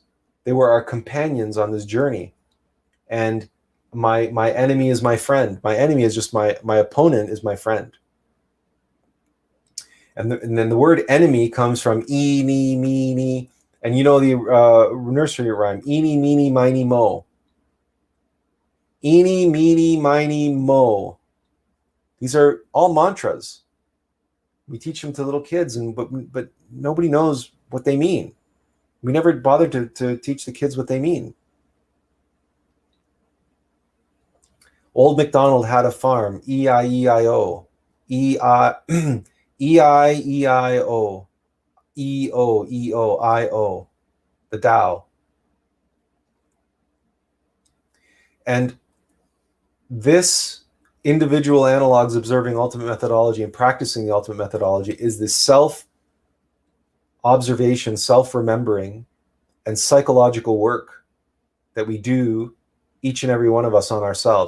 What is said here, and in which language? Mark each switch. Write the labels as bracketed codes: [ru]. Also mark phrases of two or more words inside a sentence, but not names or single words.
[en] They were our companions on this journey. And my enemy is my friend. My enemy is just my opponent is my friend. And then the word enemy comes from eeny, meeny, and you know the nursery rhyme, eeny, meeny, miny, mo. Eeny, meeny, miny, mo. These are all mantras. We teach them to little kids, but nobody knows what they mean. We never bothered to teach the kids what they mean. Old MacDonald had a farm, E-I-E-I-O. E-I-E-I-E-I-O. E-O-E-O-I-O. The Tao. And this individual analogs observing ultimate methodology and practicing the ultimate methodology is this self-observation, self-remembering, and psychological work that we do, each and every one of us, on ourselves.